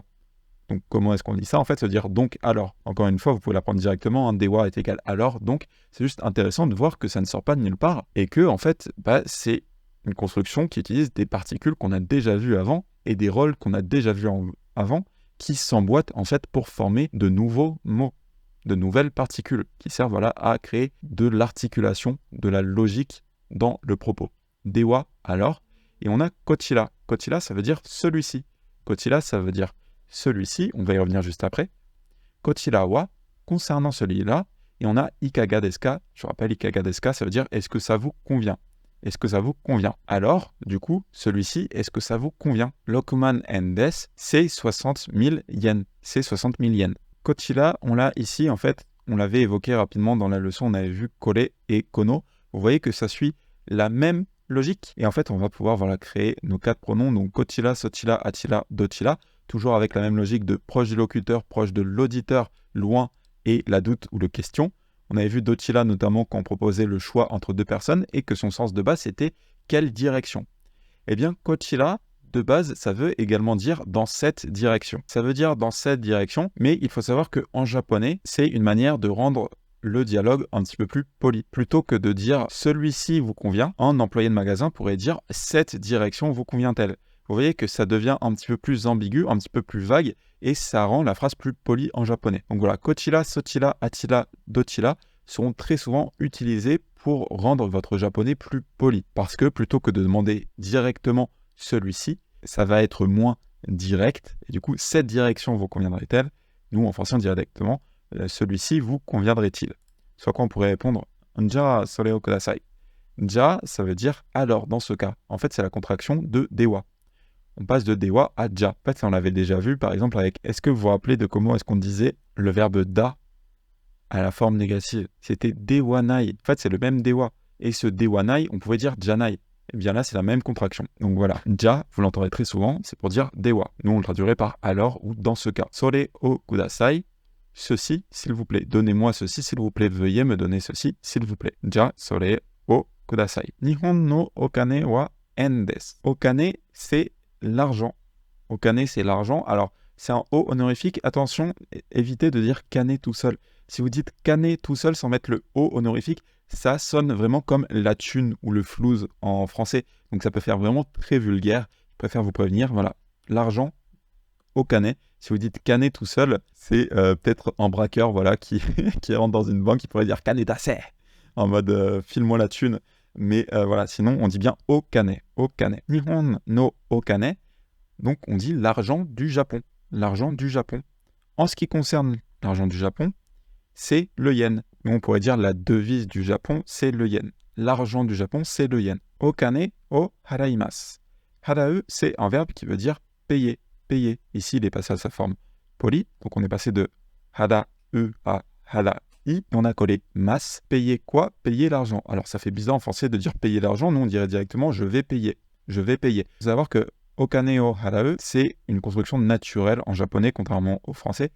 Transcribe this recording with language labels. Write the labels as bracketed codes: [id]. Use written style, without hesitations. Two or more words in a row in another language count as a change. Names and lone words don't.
[fr] Donc comment est-ce qu'on dit ça? En fait, ça veut dire donc alors. Encore une fois, vous pouvez l'apprendre directement, dewa est égal alors, donc c'est juste intéressant de voir que ça ne sort pas de nulle part, et que en fait, c'est une construction qui utilise des particules qu'on a déjà vues avant, et des rôles qu'on a déjà vus avant, qui s'emboîtent en fait pour former de nouveaux mots, de nouvelles particules, qui servent à créer de l'articulation, de la logique dans le propos. Dewa, alors, et on a kochira. Kochira, ça veut dire celui-ci. Kochira, ça veut dire celui-ci, on va y revenir juste après. [ja] こちらは, [fr] concernant celui-là, et on a [ja] いかがですか. [fr] Je rappelle, [ja] いかがですか, [fr] ça veut dire est-ce que ça vous convient? Est-ce que ça vous convient? Alors, du coup, celui-ci, est-ce que ça vous convient? [ja] 六万円です, [fr] c'est 60 000 yens. C'est 60 000 yens. Kochira, on l'a ici, en fait, on l'avait évoqué rapidement dans la leçon, on avait vu kore et kono. Vous voyez que ça suit la même logique. Et en fait, on va pouvoir créer nos 4 pronoms, donc [ja] こちら、そちら、あちら、どちら, [fr] toujours avec la même logique de proche du locuteur, proche de l'auditeur, loin, et la doute ou le question. On avait vu dochira notamment quand on proposait le choix entre deux personnes et que son sens de base c'était quelle direction? Eh bien, kochira, de base, ça veut également dire dans cette direction. Ça veut dire dans cette direction, mais il faut savoir qu'en japonais, c'est une manière de rendre le dialogue un petit peu plus poli. Plutôt que de dire « celui-ci vous convient », un employé de magasin pourrait dire « cette direction vous convient-elle ». Vous voyez que ça devient un petit peu plus ambigu, un petit peu plus vague, et ça rend la phrase plus polie en japonais. Donc voilà, [ja] こちら、そちら、あちら、どちら [fr] sont très souvent utilisés pour rendre votre japonais plus poli. Parce que plutôt que de demander directement « celui-ci », ça va être moins direct, et du coup, cette direction vous conviendrait-elle? Nous, en français, on dirait directement celui-ci vous conviendrait-il? Soit quoi on pourrait répondre [ja] じゃそれをください. [fr] Ja, ça veut dire alors dans ce cas. En fait, c'est la contraction de dewa. On passe de dewa à ja. En fait, ça, on l'avait déjà vu, par exemple, avec est-ce que vous vous rappelez de comment est-ce qu'on disait le verbe da à la forme négative? C'était dewanai. En fait, c'est le même dewa. Et ce dewanai, on pourrait dire janai. Et bien là, c'est la même contraction. Donc voilà, ja, vous l'entendrez très souvent, c'est pour dire dewa. Nous, on le traduirait par alors ou dans ce cas. [ja] それをください, [fr] ceci, s'il vous plaît. Donnez-moi ceci, s'il vous plaît. Veuillez me donner ceci, s'il vous plaît. [ja] じゃ、それをください。日本のお金は円です. [fr] Okane, c'est l'argent. Okane, c'est l'argent. Alors, c'est un O honorifique. Attention, évitez de dire kane tout seul. Si vous dites kane tout seul sans mettre le O honorifique, ça sonne vraiment comme la thune ou le flouze en français. Donc ça peut faire vraiment très vulgaire. Je préfère vous prévenir. Voilà, l'argent, okane. Si vous dites kane tout seul, c'est peut-être un braqueur voilà, qui, qui rentre dans une banque qui pourrait dire [ja] 金出せ [fr] en mode file-moi la thune. Mais voilà, sinon on dit bien okane. Okane. [ja] 日本のお金. [fr] Donc on dit l'argent du Japon. L'argent du Japon. En ce qui concerne l'argent du Japon, c'est le yen. Mais on pourrait dire la devise du Japon, c'est le yen. L'argent du Japon, c'est le yen. [ja] お金を払います. [fr] Harau, c'est un verbe qui veut dire payer. Payer. Ici, il est passé à sa forme poli. Donc on est passé de hara à harai. Et on a collé mas. Payer quoi? Payer l'argent. Alors ça fait bizarre en français de dire payer l'argent. Nous, on dirait directement je vais payer. Je vais payer. Il faut savoir que [ja] お金を払う, [fr] c'est une construction naturelle en japonais, contrairement au français.